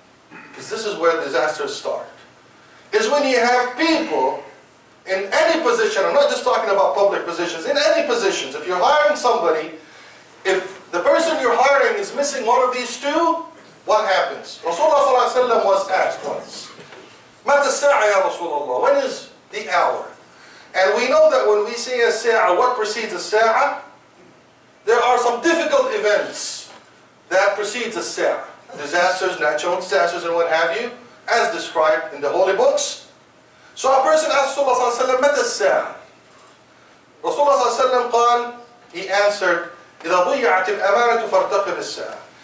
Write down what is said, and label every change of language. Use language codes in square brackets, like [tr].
[en] Because this is where disasters start. Is when you have people in any position, I'm not just talking about public positions, in any positions, if you're hiring somebody, if the person you're hiring is missing one of these two, what happens? Rasulullah ﷺ was asked once, [ar] مَتَى السَّاعَةُ يَا رَسُولَ اللَّهِ? [en] When is the hour? And we know that when we say a sa'a, what precedes a sa'a? There are some difficult events that precedes a sa'a. Disasters, natural disasters, and what have you, as described in the holy books. So a person asked Rasulullah ﷺ, [ar] مَتَى السَّاعَةُ? Rasulullah ﷺ قال, [en] he answered, [ar] إِذَا ضُيَّعَتِ الْأَمَانَةُ فَارْتَقِبِ السَّاعَةِ.